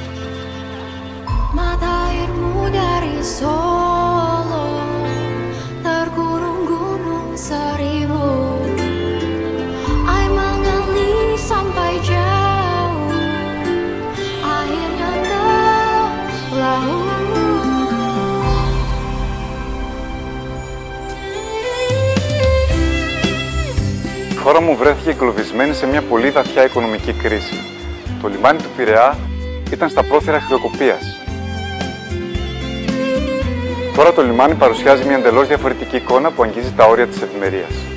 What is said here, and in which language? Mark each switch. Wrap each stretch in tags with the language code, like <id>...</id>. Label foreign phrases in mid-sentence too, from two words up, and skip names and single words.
<id>Mata airmu dari Solo terkurung gunung seribu. Sampai jauh, akhirnya ke laut.</id> <el>Η χώρα μου βρέθηκε εγκλωβισμένη σε μια πολύ βαθιά οικονομική κρίση. Το λιμάνι του Πειραιά ήταν στα πρόθυρα χρεοκοπίας. Τώρα το λιμάνι παρουσιάζει μια εντελώς διαφορετική εικόνα που αγγίζει τα όρια της ευημερίας.</el>